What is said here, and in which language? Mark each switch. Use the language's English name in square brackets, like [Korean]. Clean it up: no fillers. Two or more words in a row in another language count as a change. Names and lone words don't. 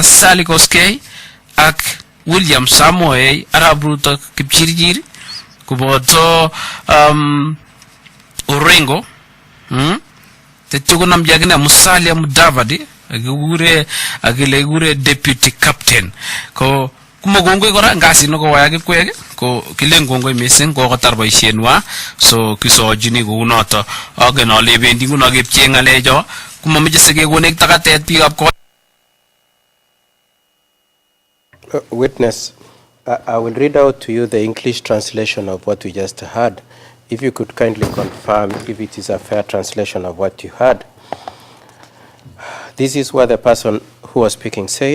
[Kalenjin] Sally Koskei ak William Samoei Arap Ruto Kipchirchir kuboto Orengo tetyo konamji akine Musalia Mudavadi akile [English] deputy captain [Kalenjin] ko kuma kongoi kora ngasit nekowaya Kipkoech ko kilen kongoi mising kokotar boisienwa so kisojini kounoto agen ale bendi nguno kepchee ngalecho kumameche sikekonek takatet biikab kot. [English] Witness, I will read out to you the English translation of what we just heard. If you could kindly confirm if it is a fair translation of what you heard. This is what the person who was speaking said.